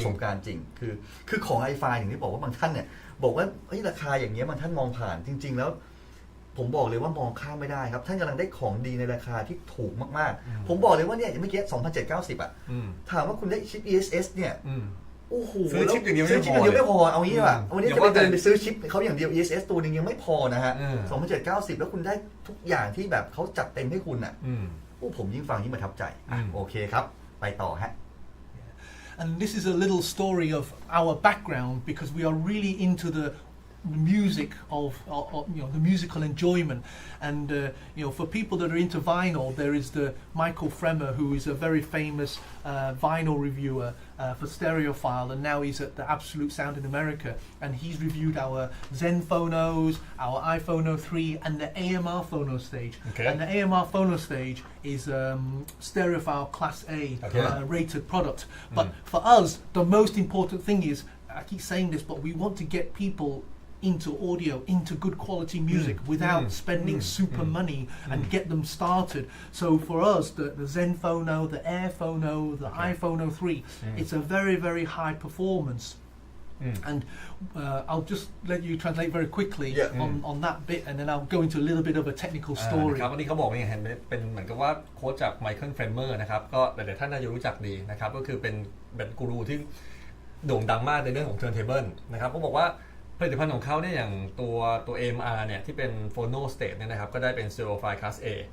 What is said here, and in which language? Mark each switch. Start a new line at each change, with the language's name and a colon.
Thai: ประสบการณ์จริงคือของ Ifi อย่างที่บอกว่าบางท่านเนี่ยบอกว่าเฮ้ยราคาอย่างเงี้ยบางท่านมองผ่านจริง ๆ แล้ว ผมบอกเลยว่ามองข้ามไม่ได้ครับท่านกำลังได้ของดีในราคาที่ถูกมากๆผมบอกเลยว่าเนี่ยเมื่อกี้ 2,790 อ่ะถามว่าคุณได้ชิป ESS เนี่ยโอ้โห ซื้อชิปอย่างเดียว ซื้อชิปอย่างเดียวไม่พอเอางี้ดีกว่า อืม วันนี้ อย่า จะไป ว่าแต่ เดินไปซื้อชิปเขาอย่างเดียว ESS ตัวหนึงยังไม่พอนะฮะ 2,790 แล้วคุณได้ทุกอย่างที่แบบเขาจัดเต็มให้คุณอ่ะโอ้ผมยิ่งฟังยิ่งประทับใจโอเคครับไปต่อฮะ
English: And this is a little story of our background because we are really into the music of the musical enjoyment, and for people that are into vinyl, there is the Michael Fremer, who is a very famous vinyl reviewer for Stereophile, and now he's at the Absolute Sound in America, and he's reviewed our Zen Phonos, our iPhono 3, and the AMR Phono stage. Okay. And the AMR Phono stage is Stereophile Class A rated product. But for us, the most important thing is, I keep saying this, but we want to get people into audio, into good quality music without spending super money and get them started. So for us, the Zen Phono, the Air Phono, the iPhono 3, it's a very, very high performance. And I'll just let you translate very quickly on that bit, and then I'll go into a little bit of a technical story.
Thai: นะครับวันนี้เขาบอกว่าเห็นเป็นเหมือนกับว่าโค้ชจากไมเคิลเฟรมเมอร์นะครับก็หลายๆท่านน่าจะรู้จักดีนะครับก็คือเป็นกูรูที่โด่งดังมากในเรื่องของ turntable นะครับเขาบอกว่าผลิตภัณฑ์ของเขาเนี่ยอย่างตัว AMR เนี่ยที่เป็น Phono State เนี่ยนะครับก็ได้เป็น Stereophile Class A